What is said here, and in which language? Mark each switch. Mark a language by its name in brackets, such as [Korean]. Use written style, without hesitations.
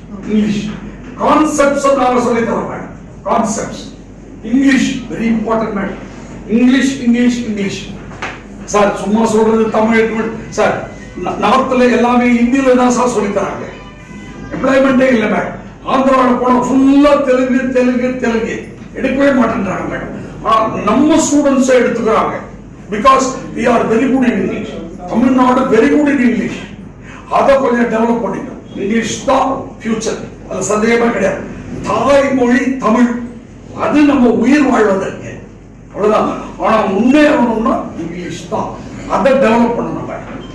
[Tamil] English concepts நாங்க சொல்லி தரோம் madam. Concepts English very important madam. English English English sir சும்மா சொல்றது தமிழ் சார். நார்த்ல எல்லாமே ஹிந்தியில தான் சார் சொல்லி தராங்க. எம்ப்ளாய்மெண்டே இல்லை மேடம். ஆந்திராவில் போனா ஃபுல்லா தெலுங்கு தெலுங்கு தெலுங்கு எடுக்கவே மாட்டேன்றாங்க மேடம். நம்ம ஸ்டூடெண்ட்ஸ் எடுத்துக்கிறாங்க because [English] we are very good in English. [Tamil] Tamil Nadu very good in English. அதை கொஞ்சம் டெவலப் பண்ணிக்கணும். இங்கிலீஷ் தான் ஃபியூச்சர், அது சந்தேகமே கிடையாது. தாய்மொழி தமிழ், அது நம்ம உயிர் வாழ்வதற்கு அவ்வளவுதான். ஆனா முன்னேறணும்னா இங்கிலீஷ் தான், அதை டெவலப் பண்ணணும் மேடம்.